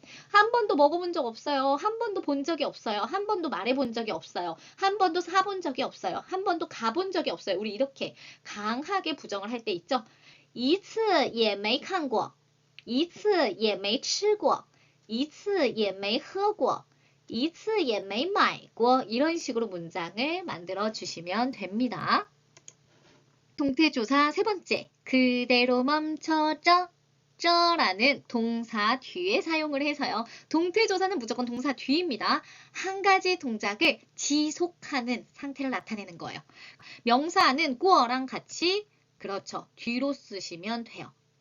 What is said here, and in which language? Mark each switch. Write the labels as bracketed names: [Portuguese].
[Korean] 한 번도 먹어본 적 없어요. 한 번도 본 적이 없어요. 한 번도 말해본 적이 없어요. 한 번도 사본 적이 없어요. 한 번도 가본 적이 없어요. 우리 이렇게 강하게 부정을 할 때 있죠. [Chinese] 一次也没看过,一次也没吃过,一次也没喝过,一次也没买过 [Korean] 이런 식으로 문장을 만들어 주시면 됩니다. 동태조사 세 번째, 그대로 멈춰져. 라는 동사 뒤에 사용을 해서요. 동태조사는 무조건 동사 뒤입니다. 한 가지 동작을 지속하는 상태를 나타내는 거예요. 명사는 꾸어랑 같이 그렇죠. 뒤로 쓰시면 돼요.